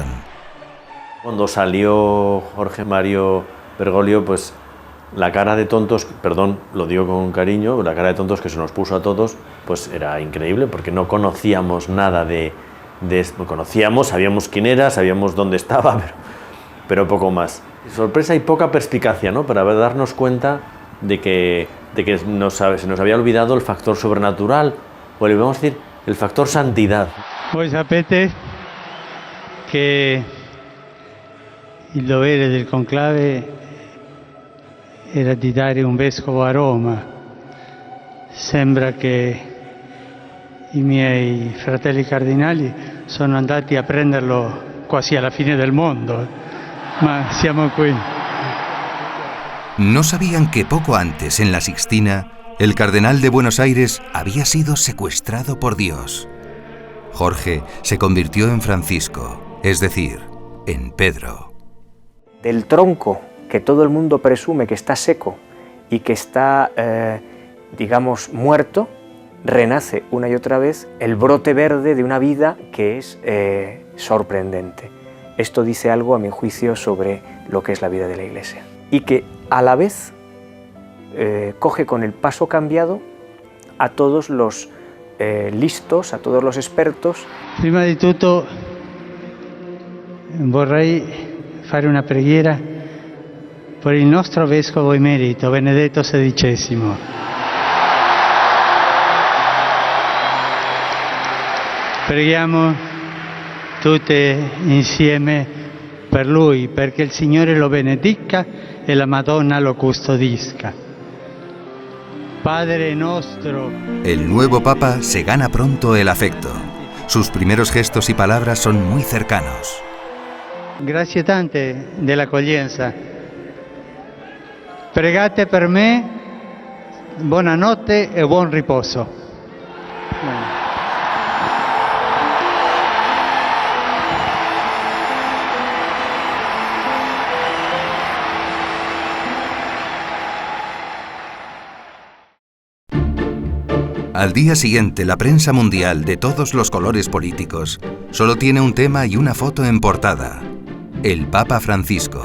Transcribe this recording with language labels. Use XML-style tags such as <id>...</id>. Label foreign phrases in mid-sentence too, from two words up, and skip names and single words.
<es>Cuando salió Jorge Mario Bergoglio, pues la cara de tontos, perdón, lo digo con cariño, la cara de tontos que se nos puso a todos, pues era increíble, porque no conocíamos nada de esto. Conocíamos, sabíamos quién era, sabíamos dónde estaba, pero poco más. Sorpresa y poca perspicacia, ¿no? Para darnos cuenta de que se nos había olvidado el factor sobrenatural, o le vamos a decir el factor santidad.</es> <it>Voi sapete che il dovere del conclave era di dare un vescovo a Roma. Sembra che i miei fratelli cardinali sono andati a prenderlo quasi alla fine del mondo, ma siamo qui.</it> <es>No sabían que poco antes, en la Sixtina, el cardenal de Buenos Aires había sido secuestrado por Dios. Jorge se convirtió en Francisco es decir, en Pedro. Del tronco que todo el mundo presume que está seco y que está, digamos, muerto, renace una y otra vez el brote verde de una vida que es sorprendente. Esto dice algo, a mi juicio, sobre lo que es la vida de la Iglesia. Y que a la vez coge con el paso cambiado a todos los listos, a todos los expertos.</es> <it>Prima di tutto vorrei fare una preghiera per il nostro vescovo emerito Benedetto XVI. Preghiamo tutte insieme per lui, perché il Signore lo benedica e la Madonna lo custodisca. Padre nostro.</it> <es>El nuevo Papa se gana pronto el afecto. Sus primeros gestos y palabras son muy cercanos.</es> <it>Grazie tante dell'accoglienza. Pregate per me, buonanotte e buon riposo.</it> <es>Al día siguiente, la prensa mundial de todos los colores políticos solo tiene un tema y una foto en portada: el Papa Francisco.</es>